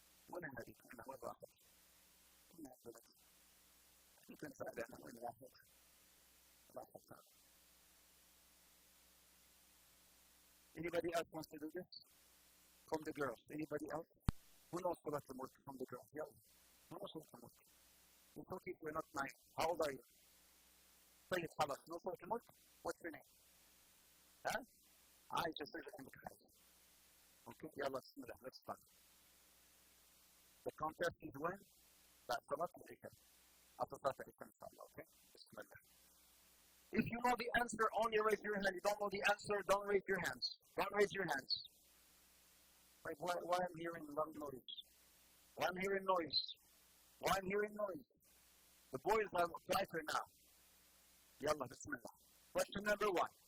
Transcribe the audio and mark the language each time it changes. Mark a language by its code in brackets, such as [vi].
[ar] وين هذه؟ أنا وين راحت؟ وين هذه؟ يمكن سألنا وين راحت؟ [en] Anybody else wants to do this? From the girls. Anybody else? Who knows صلاة الملك from the girls? يلا. Who knows صلاة الملك? You told me we're not 9. How old are you? [ar] طيب خلاص. [en] No صلاة الملك? What's your name? [ar] ها؟ عايشة صيغة عندك حاجة. [en] Okay, [ar] يلا بسم الله. [en] Let's start. The contest is when? [ar] بعد صلاة العشاء. [en] After صلاة العشاء إن شاء الله. Okay? [ar] بسم الله. [en] If you know the answer, only raise your hand. You don't know the answer, don't raise your hands. Don't raise your hands. Like, why I'm hearing loud noise? Why I'm hearing noise? Why I'm hearing noise? The boys are quieter now. Yalla, bismillah. Question number 1.